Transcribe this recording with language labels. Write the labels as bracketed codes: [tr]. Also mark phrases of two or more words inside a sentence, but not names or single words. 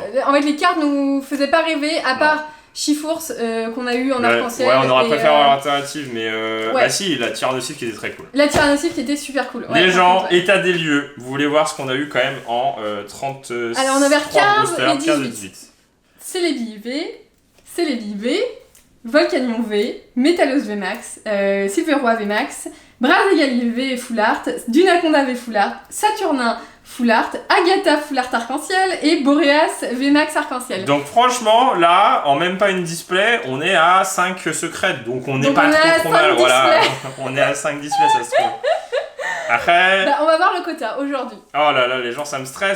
[fr] En fait, les cartes nous faisaient pas rêver, à part Chifours qu'on a eu en arc-en-ciel. Ouais, on aurait et, préféré avoir l'alternative, mais ouais. bah si, la Tyrannosaure qui était très cool. La Tyrannosaure qui était super cool. Ouais, Les par gens, contre, ouais. état des lieux, vous voulez voir ce qu'on a eu quand même en 30. Alors, on a vers 15 et 15 18. Celebi V, Celebi V, Volcanion V, Métalos VMAX, Silveroi VMAX, Brazegali V Full Art, Dunaconda V Full Art, Saturnin Full Art, Agatha Full Art Arc-en-Ciel et Boreas VMAX Arc-en-Ciel. Donc franchement, là, en même pas une display, on est à 5 secrètes, donc on n'est Donc pas on est à trop 5 mal. Voilà, displays. on est à 5 displays, ça se trouve. Après, Bah, on va voir le quota aujourd'hui. oh là là, les gens, ça me stresse